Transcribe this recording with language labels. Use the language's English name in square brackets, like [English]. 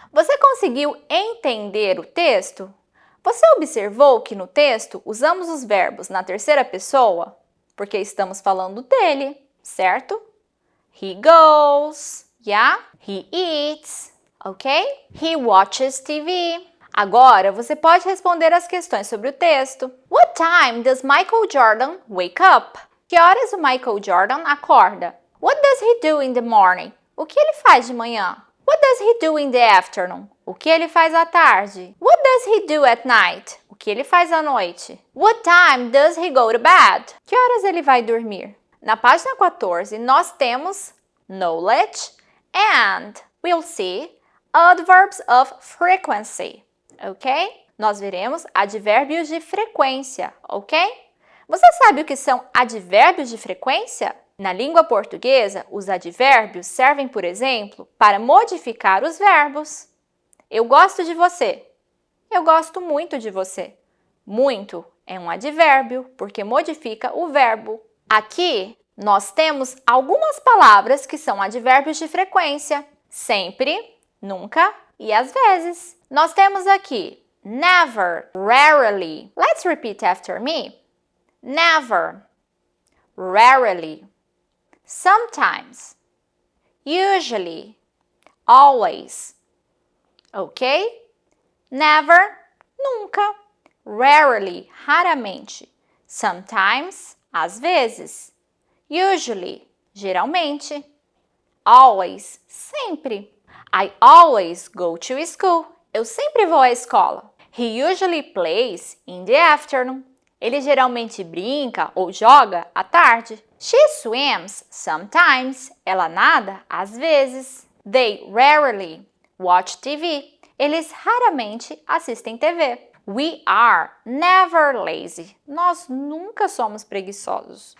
[Portuguese] Você conseguiu entender o texto? Você observou que no texto usamos os verbos na terceira pessoa? Porque estamos falando dele, certo? [English] He goes, yeah? He eats, ok? He watches TV. [Portuguese] Agora, você pode responder as questões sobre o texto. [English] What time does Michael Jordan wake up? [Portuguese] Que horas o Michael Jordan acorda? [English] What does he do in the morning? [Portuguese] O que ele faz de manhã? [English] What does he do in the afternoon? [Portuguese] O que ele faz à tarde? [English] What does he do at night? [Portuguese] O que ele faz à noite? [English] What time does he go to bed? [Portuguese] Que horas ele vai dormir? Na página 14, nós temos [English] knowledge and we'll see adverbs of frequency, [Portuguese] ok? Nós veremos advérbios de frequência, ok? Você sabe o que são advérbios de frequência? Na língua portuguesa, os advérbios servem, por exemplo, para modificar os verbos. Eu gosto de você. Eu gosto muito de você. Muito é um advérbio, porque modifica o verbo. Aqui, nós temos algumas palavras que são advérbios de frequência. Sempre, nunca e às vezes. Nós temos aqui never, rarely. [English] Let's repeat after me. Never, rarely, sometimes, usually, always. Ok? Never, nunca. [Portuguese] Rarely, raramente. Sometimes, às vezes. Usually, geralmente. Always, sempre. [English] I always go to school. [Portuguese] Eu sempre vou à escola. [English] He usually plays in the afternoon. [Portuguese] Ele geralmente brinca ou joga à tarde. [English] She swims sometimes. [Portuguese] Ela nada às vezes. [English] They rarely watch TV. [Portuguese] Eles raramente assistem TV. [English] We are never lazy. [Portuguese] Nós nunca somos preguiçosos.